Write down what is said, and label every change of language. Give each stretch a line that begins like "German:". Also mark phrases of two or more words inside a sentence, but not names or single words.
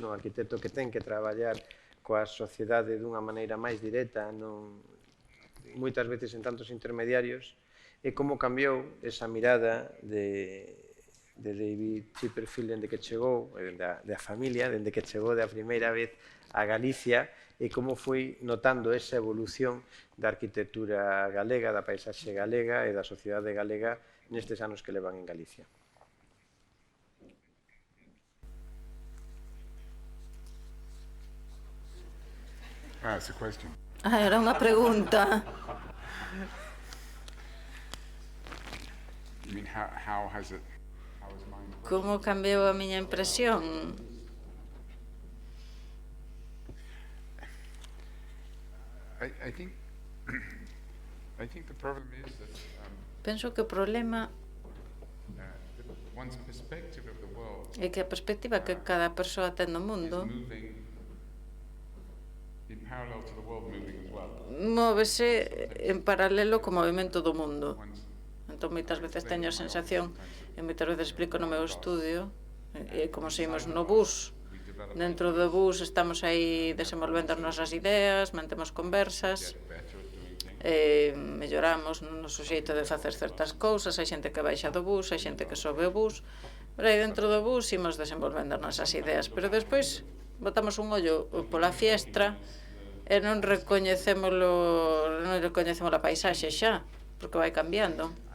Galician: no arquitecto que ten que traballar coa sociedade dunha maneira máis directa, moitas veces en tantos intermediarios, e como cambiou esa mirada de David Chipperfield dende que chegou, da familia, dende que chegou da primeira vez a Galicia, e como foi notando esa evolución da arquitectura galega, da paisaxe galega e da sociedade galega nestes anos que levan en Galicia.
English: It's a question.
Galician: Era unha pregunta.
English: You mean how has mine?
Galician: Como cambiou a miña impresión?
English: I think the problem is that
Galician: Penso que o problema
English: one's perspective of the world
Galician: é que a perspectiva que cada persoa ten do mundo
English: moving in parallel to the world moving as well.
Galician: móvese en paralelo co movimento do mundo. Entón, moitas veces teño a sensación, e moitas veces explico no meu estudio, como se imos no bus. Dentro do bus estamos aí desenvolvendo as nosas ideas, mantemos conversas, melloramos no noso xeito de facer certas cousas, hai xente que baixa do bus, hai xente que sobe o bus, pero aí dentro do bus imos desenvolvendo as nosas ideas, pero despois botamos un ollo pola fiestra e non recoñecemos a paisaxe xa, porque vai cambiando.